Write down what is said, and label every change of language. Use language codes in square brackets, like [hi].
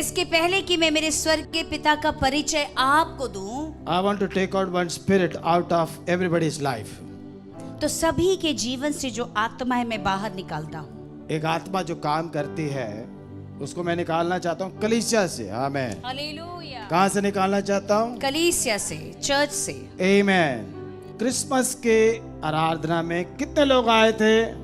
[hi] इसके पहले कि मैं मेरे स्वर्ग के पिता का परिचय आपको दूं, [en] I want to take out one spirit out of everybody's life. [hi] तो सभी के जीवन से जो आत्मा है मैं बाहर निकालता हूँ। एक आत्मा जो काम करती है उसको मैं निकालना चाहता हूँ कलीसिया से. आमेन. हालेलुया। कहाँ से निकालना चाहता हूँ? कलीसिया से, चर्च से। आमेन. क्रिसमस के आराधना में कितने लोग आए थे?